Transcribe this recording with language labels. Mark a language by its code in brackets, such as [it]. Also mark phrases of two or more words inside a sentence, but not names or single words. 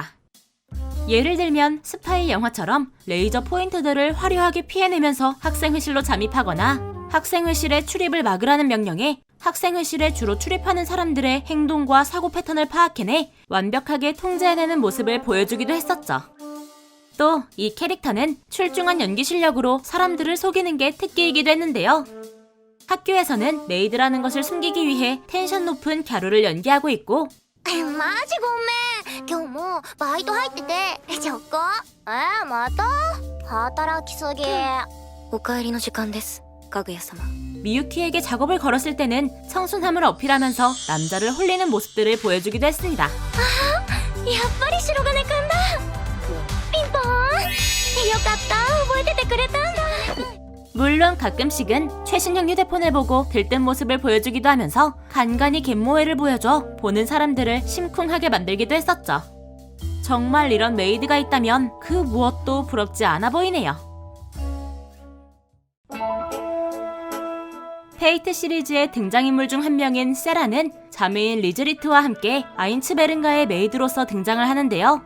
[ko] 예를 들면 스파이 영화처럼 레이저 포인트들을 화려하게 피해내면서 학생회실로 잠입하거나 학생회실에 출입을 막으라는 명령에 학생회실에 주로 출입하는 사람들의 행동과 사고 패턴을 파악해내 완벽하게 통제해내는 모습을 보여주기도 했었죠. 또 이 캐릭터는 출중한 연기 실력으로 사람들을 속이는 게 특기이기도 했는데요. 학교에서는 메이드라는 것을 숨기기 위해 텐션 높은 갸루를 연기하고 있고 [ja] マジごめん今日もバイト入っててちょっこまた働きすぎお帰りの時間ですかぐや様 [ko] 미유키에게 작업을 걸었을 때는 청순함을 어필하면서 남자를 홀리는 모습들을 보여주기도 했습니다. [ja] やっぱり白金くんだピンポーンよかった覚えててくれたんだ [ko] 물론 가끔씩은 최신형 휴대폰을 보고 들뜬 모습을 보여주기도 하면서 간간히 갯모해를 보여줘 보는 사람들을 심쿵하게 만들기도 했었죠. 정말 이런 메이드가 있다면 그 무엇도 부럽지 않아 보이네요. 페이트 시리즈의 등장인물 중 한 명인 세라는 자매인 리즈리트와 함께 아인츠베른가의 메이드로서 등장을 하는데요.